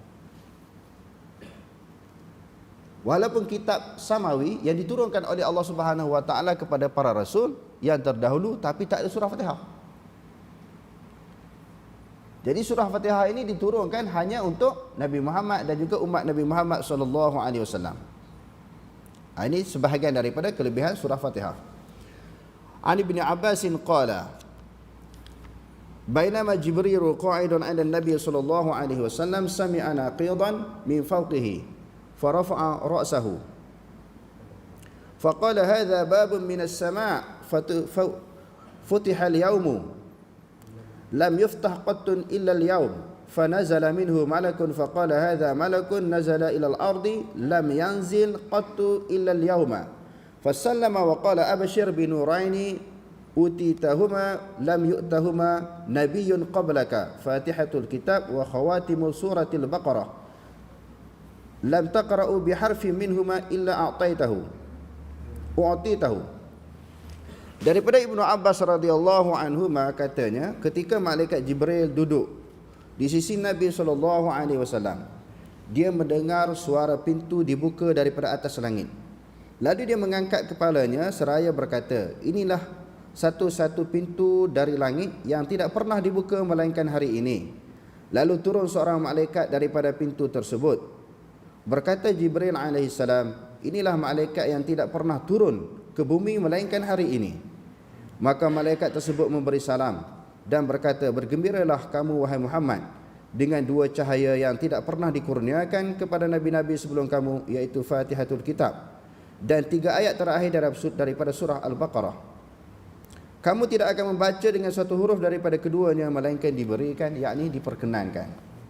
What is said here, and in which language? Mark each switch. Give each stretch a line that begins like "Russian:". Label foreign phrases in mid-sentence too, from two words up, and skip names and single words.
Malay: Walaupun kitab samawi yang diturunkan oleh
Arabic: الله سبحانه وتعالى
Malay: kepada para rasul yang terdahulu, tapi tak ada surah Fatihah. Jadi surah Fatihah ini diturunkan hanya untuk Nabi Muhammad dan juga umat Nabi Muhammad
Arabic: صلى الله عليه وسلم.
Malay: Ini sebahagian daripada kelebihan surah Fatihah.
Arabic: عن ابن عباس قال بينما جبريل قاعد عند النبي صلى الله عليه وسلم سمع نقيضا من فوقه فرفع رأسه فقال هذا باب من السماء فتح اليوم لم يفتح قط إلا اليوم فنزل منه ملك فقال هذا ملك نزل إلى الأرض لم ينزل قط إلا اليوم فسلم وقال أبشر بنورين أوتيتهما لم يؤتهما نبي قبلك فاتحة الكتاب وخواتم سورة البقرة لم تقرأ بحرف منهما إلا أعطيته.
Malay: Daripada Ibnu Abbas
Arabic: رضي الله عنهما
Malay: katanya, ketika malaikat Jibril duduk di sisi Nabi
Arabic: صلى الله عليه وسلم,
Malay: dia mendengar suara pintu dibuka daripada atas langit. Lalu dia mengangkat kepalanya seraya berkata, inilah satu-satu pintu dari langit yang tidak pernah dibuka melainkan hari ini. Lalu turun seorang malaikat daripada pintu tersebut. Berkata Jibril alaihissalam, inilah malaikat yang tidak pernah turun ke bumi melainkan hari ini. Maka malaikat tersebut memberi salam dan berkata, bergembiralah kamu wahai Muhammad dengan dua cahaya yang tidak pernah dikurniakan kepada nabi-nabi sebelum kamu, iaitu Fatihatul Kitab dan 3 ayat terakhir daripada surah Al-Baqarah. Kamu tidak akan membaca dengan suatu huruf daripada keduanya melainkan diberikan, yakni diperkenankan.